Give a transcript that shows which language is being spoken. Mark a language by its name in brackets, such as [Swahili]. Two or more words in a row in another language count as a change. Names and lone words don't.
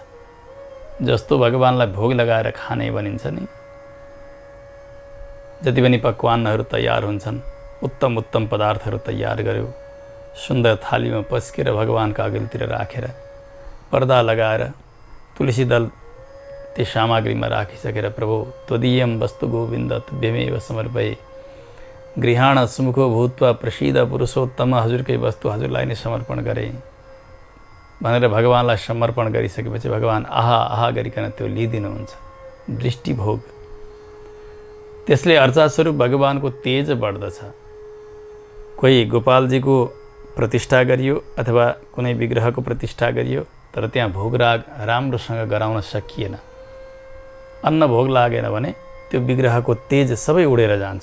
[Nepali] जस्तो भगवानलाई भोग लगाएर खाने भनिन्छ नि, जति पनि पकवानहरू तयार हुन्छन्, उत्तम उत्तम पदार्थहरू तयार गर्यो, सुन्दर थालीमा पस्केर भगवानका अघिल्तिर राखेर पर्दा लगाएर तुलसी दल त्यो सामग्रीमा राखिसकेर [Sanskrit] प्रभु त्वदीयम वस्तु गोविन्द तुभ्यमेव समर्पये गृहाण सुमुखो भूत्वा प्रसिद्ध पुरुषोत्तम, [Nepali] हजुरकै वस्तु हजुरलाई नै समर्पण गरे भनेर भगवानलाई समर्पण गरिसकेपछि भगवान आहा आहा गरिकन त्यो लिइदिनुहुन्छ, दृष्टिभोग। त्यसले अर्चास्वरूप भगवानको तेज बढ्दछ। कोही गोपालजीको प्रतिष्ठा गरियो अथवा कुनै विग्रहको प्रतिष्ठा गरियो, तर त्यहाँ भोगराग राम्रोसँग गराउन सकिएन, अन्न भोग लागेन भने त्यो विग्रहको तेज सबै उडेर जान्छ।